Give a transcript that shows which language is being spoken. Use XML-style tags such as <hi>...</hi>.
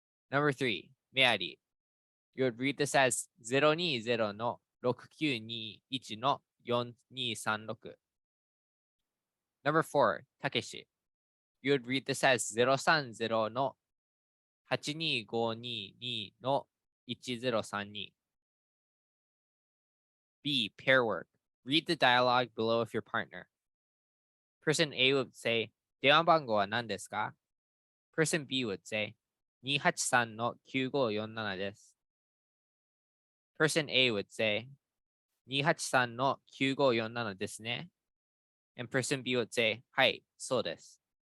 <en>Number 3. Mary You would read this as 020-6921-4236. Number 4. Takeshi You would read this as 030-82522-1032. B. Pair work. Read the dialogue below of your partner. Person A would say,</en> <ja>電話番号は何ですか?</ja> <en>Person B would say,</en> <ja>283-9547です。</ja> <en>Person A would say,</en> <ja>283-9547ですね。</ja> <en>And person B would say,</en> <ja>はい、そうです。</ja>